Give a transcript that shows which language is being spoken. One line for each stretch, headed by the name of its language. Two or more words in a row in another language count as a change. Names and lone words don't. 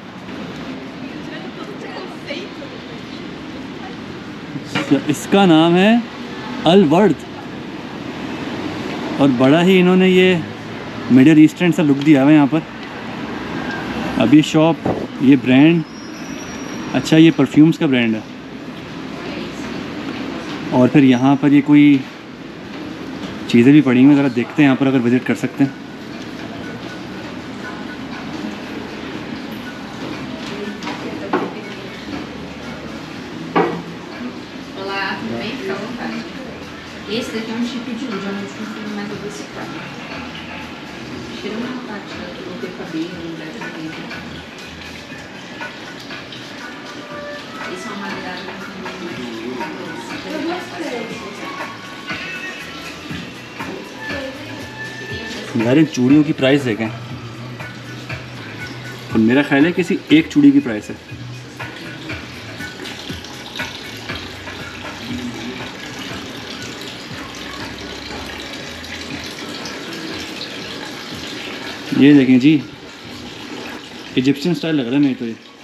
Hindi: इसका नाम है अल वर्द और बड़ा ही इन्होंने ये
English: Middle Eastern
Hindi: सा लुक दिया हुआ है यहाँ पर। अब ये शॉप, ये ब्रांड, अच्छा ये परफ्यूम्स का ब्रांड है। और फिर यहाँ पर ये कोई चीज़ें भी पड़ी हुई हैं, ज़रा देखते हैं यहाँ पर अगर विज़िट कर सकते हैं।
Portuguese: Olá, tudo bem? Fica à vontade. Esse daqui é um tipo de uva, é um tipo mais adocicado. Tira uma parte que não tem cabelo, não deve ter cabelo. Esse é uma variedade
Hindi: यार इन चूड़ियों की प्राइस देखें, तो मेरा ख्याल है किसी एक चूड़ी की प्राइस है। ये देखें जी,
English: Egyptian style
Hindi: लग रहा है मेरे तो ये।